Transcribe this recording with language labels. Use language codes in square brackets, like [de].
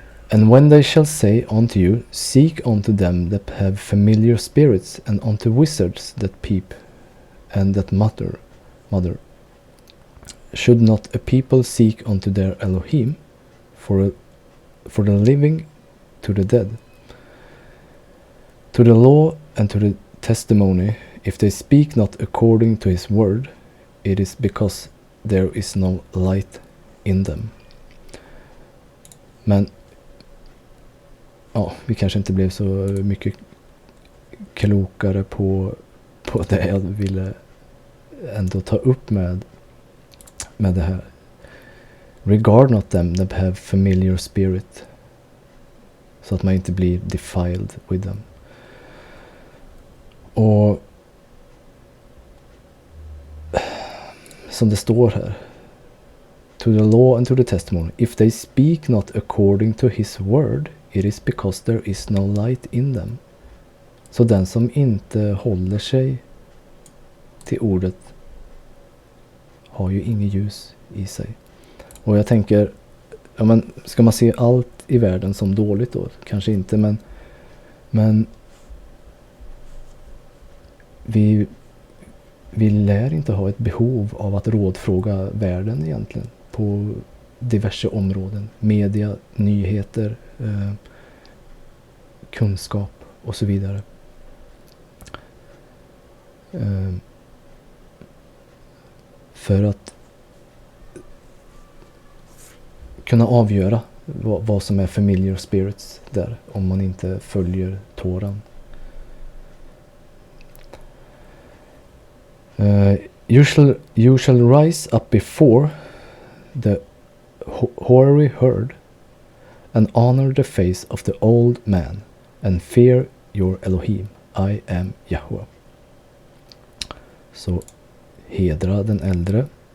[en] And when they shall say unto you, seek unto them that have familiar spirits, and unto wizards that peep, and that mutter, should not a people seek unto their Elohim, for the living to the dead? To the law and to the testimony, if they speak not according to his word, it is because there is no light in them. [sv] Men ja, vi kanske inte blev så mycket klokare på det jag ville ändå ta upp med det här. [en] Regard not them that have familiar spirit. [sv] Så att man inte blir [en] defiled with them. [sv] Och som det står här. [en] To the law and to the testimony. If they speak not according to his word, it is because there is no light in them. [sv] Så den som inte håller sig till ordet har ju inget ljus i sig. Och jag tänker, ja, men ska man se allt i världen som dåligt då? Kanske inte, men vi lär inte ha ett behov av att rådfråga världen egentligen på diverse områden. Media, nyheter, kunskap och så vidare. För att kunna avgöra vad som är familiar spirits där, om man inte följer Toran. [en] You shall rise up before the hoary herd and honor the face of the old man and fear your Elohim. I am Yahweh. [sv] Så hedra den äldre.